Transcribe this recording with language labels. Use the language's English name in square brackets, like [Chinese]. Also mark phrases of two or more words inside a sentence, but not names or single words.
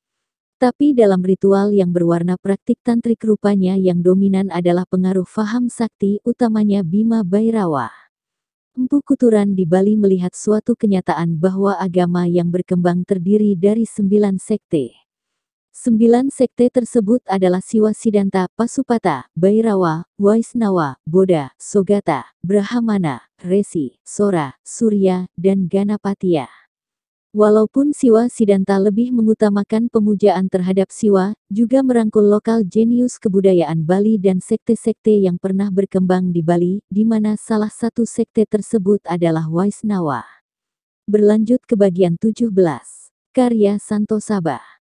[Indonesian] Tapi dalam ritual yang berwarna praktik tantrik rupanya yang dominan adalah pengaruh faham sakti utamanya Bima Bhairawa. Empu Kuturan di Bali melihat suatu kenyataan bahwa agama yang berkembang terdiri dari 9 sekte. 9 sekte tersebut adalah Siwa Sidanta, Pasupata, Bhairawa, Waisnawa, Boda, Sogata, Brahmana, Resi, Sora, Surya, dan Ganapatya. Walaupun Siwa Sidanta lebih mengutamakan pemujaan terhadap Siwa, juga merangkul lokal jenius kebudayaan Bali dan sekte-sekte yang pernah berkembang di Bali, di mana salah satu sekte tersebut adalah Waisnawa. Berlanjut ke bagian 17. Karya Santo Sabah.